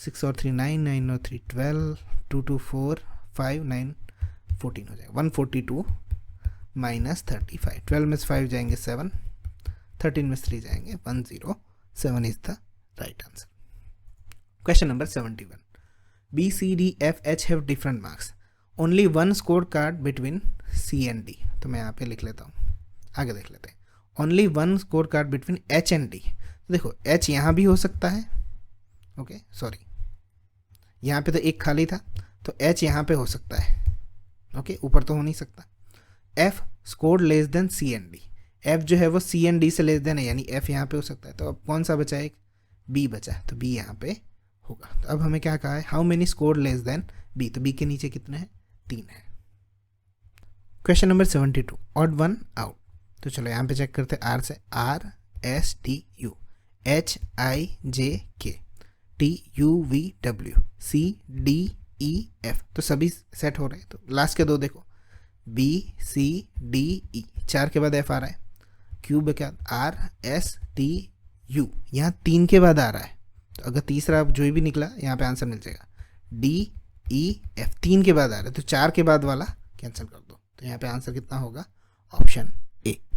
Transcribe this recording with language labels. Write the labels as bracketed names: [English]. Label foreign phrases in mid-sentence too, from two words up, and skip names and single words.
[Hindi] 6 और 3 9, 9 और 3 12, 2 2 4 5 9 14 हो जाएगा। 142 माइनस 35, 12 में से 5 जाएंगे 7, 13 में से 3 जाएंगे 107 [English] is the right answer. Question number 71, B, C, D, F, H have different marks. Only one scored card between C and D. [Hindi] तो मैं यहाँ पे लिख लेता हूँ, आगे देख लेते हैं। [English] Only one scored card between H and D. [Hindi] देखो H यहाँ भी हो सकता है, [English] okay sorry [Hindi] यहाँ पे तो एक खाली था, तो H यहाँ पे हो सकता है, ओके ऊपर तो हो नहीं सकता। [English] F scored less than C and D. [Hindi] F जो है वो C एंड D से [English] less than [Hindi] है, यानी F यहाँ पे हो सकता है। तो अब कौन सा बचा है, एक B बचा है, तो B यहाँ पे होगा। तो अब हमें क्या कहा है, [English] how many score less than B, [Hindi] तो बी के नीचे कितने हैं, 3 है। [English] Question number 72, odd one out. [Hindi] तो चलो यहाँ पे चेक करते हैं, आर से R S T U H I J K T U V W C D E F, तो सभी सेट हो रहे हैं। तो लास्ट के दो देखो, B C D E, 4 के बाद F आ रहा है, Q के बाद R S T U, यहाँ 3 के बाद आ रहा है, तो अगर तीसरा जो भी निकला यहाँ पे आंसर मिल जाएगा। D E F 3 के बाद आ रहा है, तो 4 के बाद वाला कैंसिल कर दो, तो यहाँ पे आंसर कितना होगा, [English] option A.